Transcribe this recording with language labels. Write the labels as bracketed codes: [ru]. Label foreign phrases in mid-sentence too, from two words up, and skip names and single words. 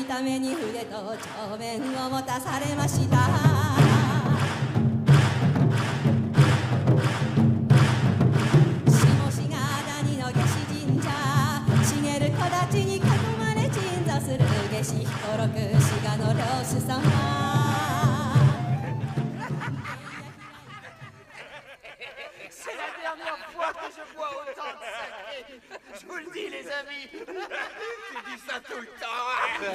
[ja] めに筆と帳面を持たされました下志賀谷の下志神社茂る木立に囲まれ鎮座する下志彦六志賀の領主様 [fr] C'est la dernière fois que je bois autant de saké. Je vous le dis, les amis. Tu dis ça tout le temps.